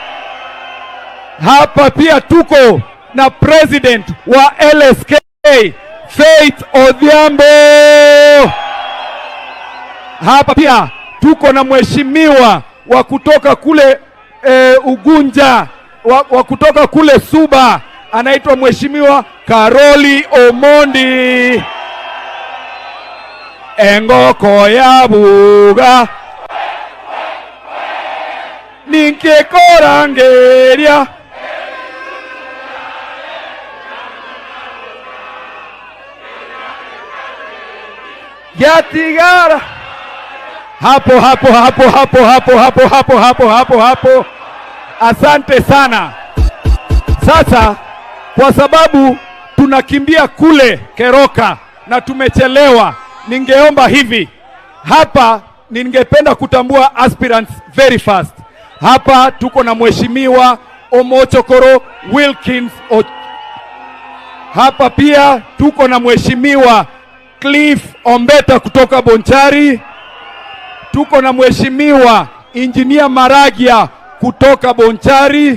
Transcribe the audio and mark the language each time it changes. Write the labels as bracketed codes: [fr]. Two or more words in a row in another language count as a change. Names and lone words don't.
[sw] Hapa pia tuko na president wa LSK Faith Odhiambo. Hapa pia tuko na mheshimiwa wa kutoka kule Ugunja, wa kutoka kule Suba, anaitwa mheshimiwa Karoli Omondi. [guz] Engoko ya buga ninkekorangeria yatigara hapo. [sw] Asante sana. Sasa kwa sababu tunakimbia kule Keroka na tumechelewa, ningeomba hivi hapa, ningependa kutambua [en] aspirants very fast. [sw] Hapa tuko na mheshimiwa Omochokoro Wilkins. Hapa pia tuko na mheshimiwa Cliff Ombeta kutoka Bonchari. Tuko na mheshimiwa Engineer Maragia kutoka Bonchari.